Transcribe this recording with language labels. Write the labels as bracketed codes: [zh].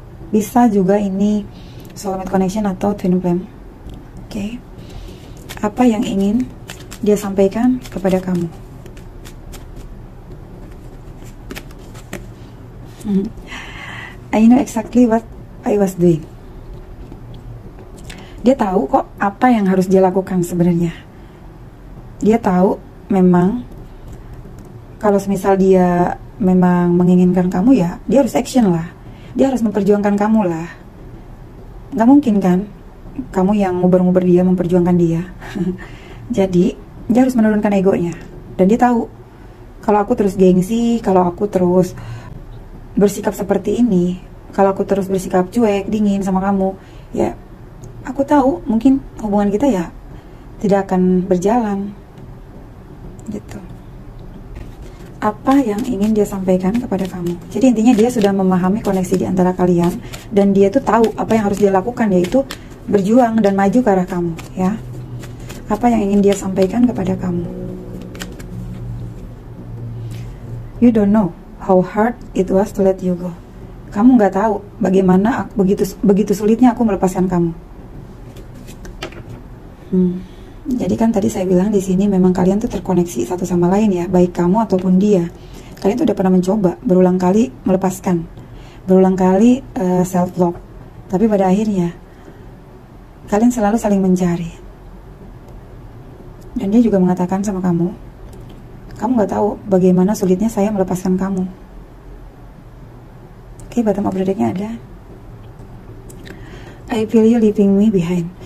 [id] Bisa juga ini soulmate connection atau twin flame. Oke. Apa yang ingin dia sampaikan kepada kamu? [en] I know exactly what I was doing. [id] Dia tahu kok apa yang harus dia lakukan sebenarnya. Dia tahu memang kalau semisal dia memang menginginkan kamu, ya dia harus action lah. Dia harus memperjuangkan kamu lah. Gak mungkin kan kamu yang nguber-nguber dia, memperjuangkan dia. Jadi dia harus menurunkan egonya. Dan dia tahu kalau aku terus gengsi, kalau aku terus bersikap seperti ini, kalau aku terus bersikap cuek, dingin sama kamu, ya aku tahu mungkin hubungan kita ya tidak akan berjalan gitu. Apa yang ingin dia sampaikan kepada kamu? Jadi intinya dia sudah memahami koneksi di antara kalian, dan dia tuh tahu apa yang harus dia lakukan, yaitu berjuang dan maju ke arah kamu, ya. Apa yang ingin dia sampaikan kepada kamu? [en] You don't know how hard it was to let you go. [id] Kamu nggak tahu bagaimana begitu sulitnya aku melepaskan kamu. Jadi kan tadi saya bilang di sini memang kalian tuh terkoneksi satu sama lain, ya, baik kamu ataupun dia. Kalian tuh udah pernah mencoba berulang kali melepaskan, berulang kali self love, tapi pada akhirnya kalian selalu saling mencari. Dan dia juga mengatakan sama kamu nggak tahu bagaimana sulitnya saya melepaskan kamu. Oke, [en] bottom of the deck- [id] nya ada [en] I feel you leaving me behind.